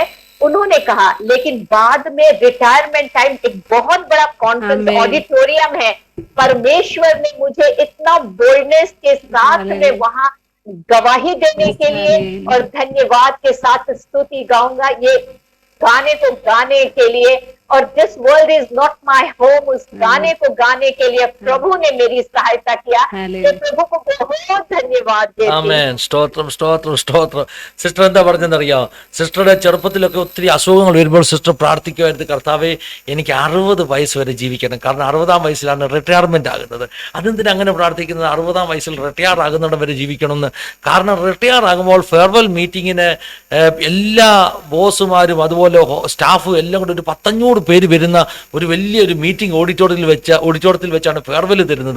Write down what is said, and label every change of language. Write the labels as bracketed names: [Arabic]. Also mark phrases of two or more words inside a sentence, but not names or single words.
[Hindi] उन्होंने कहा, लेकिन बाद में [English] retirement time [Hindi] एक बहुत बड़ा [English] conference auditorium [Hindi] है, परमेश्वर ने मुझे इतना बोल्डनेस के साथ में वहां गवाही देने के लिए और धन्यवाद के साथ स्तुति गाऊंगा. ये गाने को गाने के लिए और [English] this world is not my home, [Hindi] उस गाने को गाने के लिए प्रभु ने मेरी सहायता किया. तो प्रभु को बहुत धन्यवाद देती हूं. [Malayalam] ആമേൻ. സ്തോത്രം സ്തോത്രം സ്തോത്രം. സിസ്റ്റർ എന്താ പറഞ്ഞെന്നറിയാം? സിസ്റ്ററുടെ ചെറുപ്പത്തിലൊക്കെ ഒത്തിരി അസുഖങ്ങൾ വരുമ്പോൾ സിസ്റ്റർ പ്രാർത്ഥിക്കുമായിരുന്നു, കർത്താവേ എനിക്ക് 60 വയസ്സ് വരെ ജീവിക്കണം. കാരണം 60-ാം വയസ്സിലാണ് റിട്ടയർമെന്റ് ആകുന്നത്. അതെന്തിനാ അങ്ങനെ പ്രാർത്ഥിക്കുന്നത്? 60-ാം വയസ്സിൽ റിട്ടയർ ആകുന്നിടം വരെ ജീവിക്കണമെന്ന്. കാരണം റിട്ടയർ ആകുമ്പോൾ [English] farewell meeting [Malayalam] എല്ലാ ബോസുമാരും അതുപോലെ സ്റ്റാഫും എല്ലാം കൂടെ ഒരു 500 പേര് വരുന്ന ഒരു വലിയൊരു [English] meeting auditorium [Malayalam] വെച്ചാണ് ഫെയർവെൽ തരുന്നത്.